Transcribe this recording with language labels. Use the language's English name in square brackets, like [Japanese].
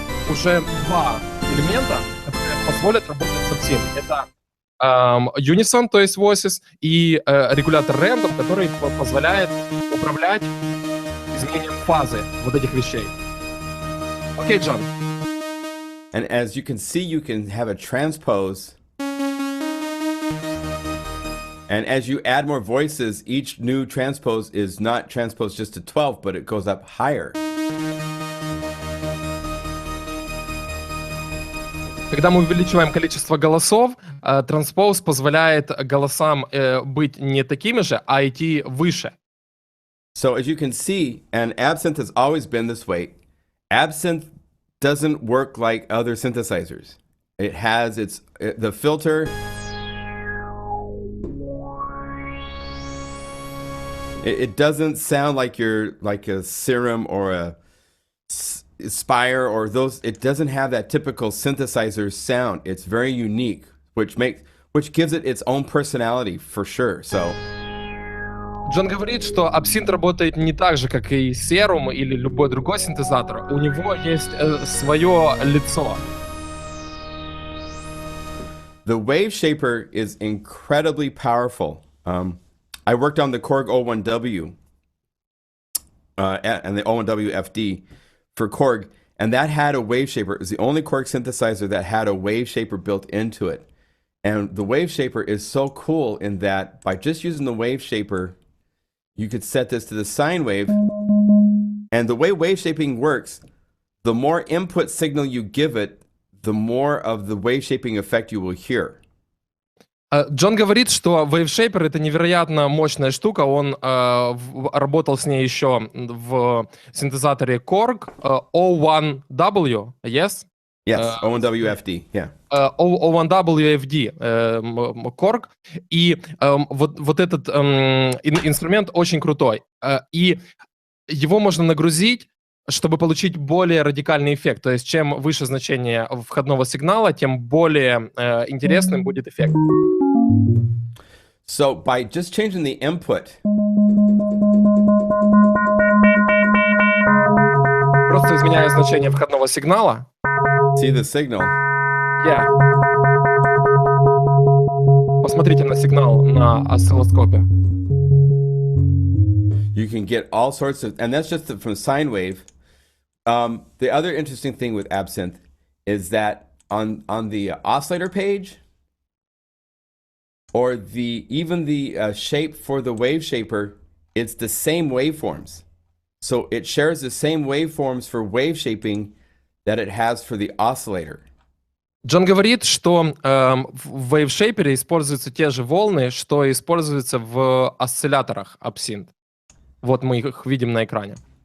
[Russian] уже два элемента, которые позволят работать с Absynth. Это Unison, то есть voices, и регулятор random, который позволяет управлять изменением фазы вот этих вещей. Окей, Джон. [English] And as you can see, you can have a transpose. And as you add more voices, each new transpose is not transposed just to 12, but it goes up higher. [Russian] Когда мы увеличиваем количество голосов, транспоз позволяет голосам быть не такими же, а идти выше. [English] So as you can see, and Absynth has always been this way, Absynth doesn't work like other synthesizers. It has the filter. It doesn't sound like you're like a Serum or a Spire or those. It doesn't have that typical synthesizer sound. It's very unique, which gives it its own personality for sure. So. [Russian] Джон говорит, что Absynth работает не так же, как и Serum или любой другой синтезатор. У него есть свое лицо. [English] The wave shaper is incredibly powerful. I worked on the Korg 01W and the 01W FD for Korg, and that had a wave shaper. It was the only Korg synthesizer that had a wave shaper built into it. And the wave shaper is so cool in that by just using the wave shaper, you could set this to the sine wave. And the way wave shaping works, the more input signal you give it, the more of the wave shaping effect you will hear. [Russian] Джон говорит, что WaveShaper — это невероятно мощная штука. Он работал с ней еще в синтезаторе Korg 01W, [English] yes? Yes, 01W FD, yeah. 01W FD Korg. [Russian] И вот этот инструмент очень крутой. И его можно нагрузить, чтобы получить более радикальный эффект. То есть чем выше значение входного сигнала, тем более интересным будет эффект. [English] So by just changing the input, [Russian] просто изменяя значение входного сигнала. [English] See the signal? Yeah. [Russian] Посмотрите на сигнал на осциллоскопе. [English] You can get all sorts of, and that's just from sine wave. The other interesting thing with Absynth is that on the oscillator page, or even the shape for the wave shaper, it's the same waveforms. So it shares the same waveforms for wave shaping that it has for the oscillator. [Russian] Джон говорит, что в WaveShaper используются те же волны, что используются в осцилляторах Absynth. Вот мы их видим на экране.